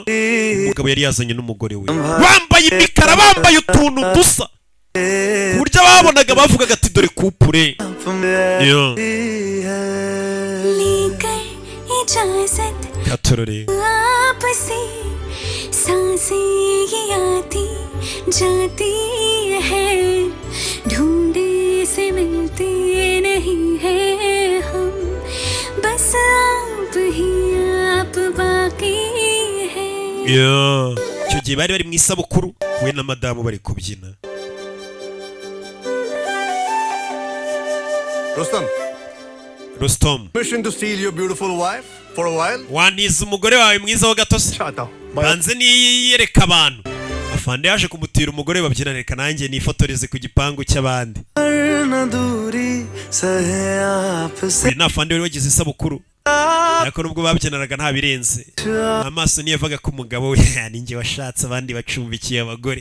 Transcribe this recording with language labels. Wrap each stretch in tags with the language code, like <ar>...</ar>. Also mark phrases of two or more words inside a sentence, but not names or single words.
<rw>Umugabo yari yazanye n'umugore we. Bambaye imikara, bambaye utuntu dusa. Kurya babonaga bavugaga ati dore kupure. Katorore.</rw> <hi>जाती है ढूंढे से मिलते नहीं है हम बस आप ही आप बाकी है.</hi> <rw>Icyo gihe bari mu isabukuru we na madamu bari kubyina. Rustom,</rw> <en>Permission to steal your beautiful wife for a while?</en> <rw>waniza umugore wawe mwiza wa gatose.</rw> <hi>चाहता हूँ.</hi> <rw>Banze niyereka abantu. Afande yaje kumutira umugore babyina, reka nanjye nifotoreze ku gipangu cy'abandi. Uyu ni afande wari wagize isabukuru. Ariko nubwo babyinanaga nta birenze. Amaso niyo yavaga ku mugabo we, ninjye washatse abandi bacumbikiye abagore.</rw>